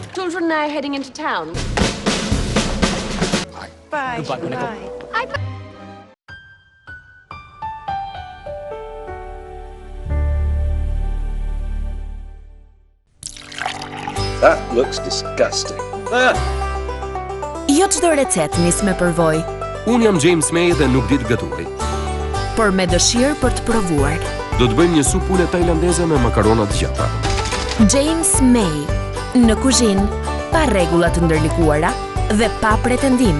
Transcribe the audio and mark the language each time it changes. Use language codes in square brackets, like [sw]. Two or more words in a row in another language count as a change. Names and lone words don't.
[en] children now heading into town? Bye. Goodbye, Monica. That looks disgusting. [sq] Jo çdo recet nis me përvojë, Unë jam James May dhe nuk di të gatuaj. por me dëshirë për të provuar. Do të bëjmë një supë ule tajlandeze me makarona të gjata. James May, në kuzhinë, pa rregulla të ndërlikuara dhe pa pretendime.